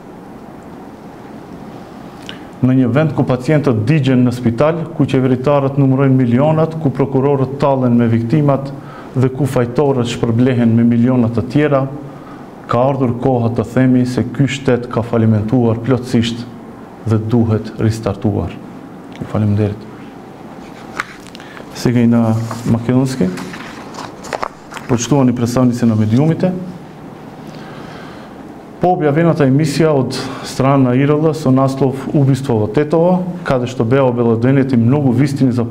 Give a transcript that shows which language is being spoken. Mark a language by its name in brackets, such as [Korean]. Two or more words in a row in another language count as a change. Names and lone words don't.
[Albanian] Në një vend ku pacientët digjen në spital, ku qeveritarët numërojnë milionat, ku prokurorët tallen me viktimat dhe ku fajtorët shpërblehen me milionat të tjera, ka ardhur koha të themi se ky shtet ka falimentuar plotësisht dhe duhet ristartuar. Faleminderit. [Macedonian] Сега и на македонски. Почитувани представници на медиумите. По објавената емисија од страна на ИРЛ со наслов Убиство во Тетово, каде што беа обелоденети многу вистини за